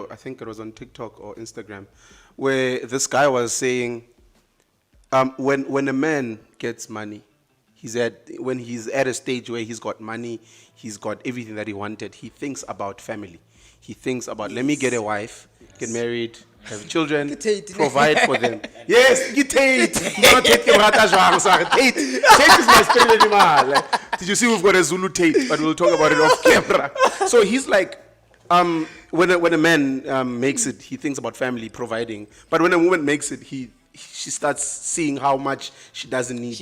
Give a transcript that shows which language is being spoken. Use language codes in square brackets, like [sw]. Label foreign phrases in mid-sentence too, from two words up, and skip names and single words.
[en] I think it was on TikTok or Instagram, where this guy was saying, when a man gets money, when he's at a stage where he's got money, he's got everything that he wanted. He thinks about family. He thinks about, let me get a wife, get married, have children, provide for them. Yes, get Tate. Not Tate [st] ke rata jwang, [en] sorry. Tate is my spirit animal. Did you see we've got a Zulu Tate, but we'll talk about it off camera. So he's like, when a man makes it, he thinks about family, providing. But when a woman makes it, she starts seeing how much she doesn't need